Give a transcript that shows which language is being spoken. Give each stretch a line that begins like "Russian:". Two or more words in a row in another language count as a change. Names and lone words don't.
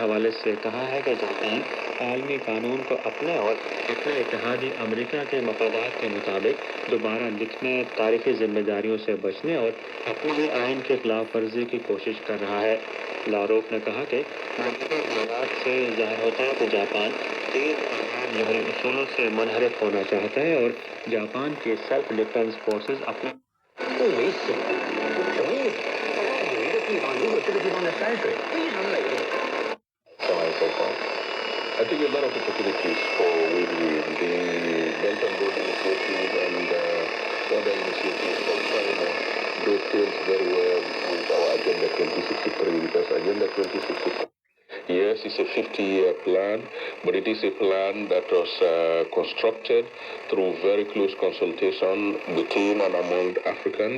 Urdu: حوالے سے کہا ہے کہ جاپان عالمی قانون کو اپنے اور اپنے اتحادی امریکہ کے مفادات کے مطابق دوبارہ لکھنے، تاریخی ذمہ داریوں سے بچنے اور اپنے ہی آئین کے خلاف ورزی کی کوشش کر رہا ہے. لاروف نے کہا کہ سے ظاہر ہوتا ہے کہ جاپان جوہری اصولوں سے منحرف ہونا چاہتا ہے اور جاپان کے
English: self defense forces
Urdu: اپنے
Chinese: 不为所有一个地方，如果这个地方的山水非常美丽。
English: I think a lot of opportunities for win-win. The Belt and Road Initiative and other initiatives from China dovetails very well with our Agenda 2063 because Agenda 2063, yes, it's a 50-year plan, but it is a plan that was constructed through very close consultation between and among Africans.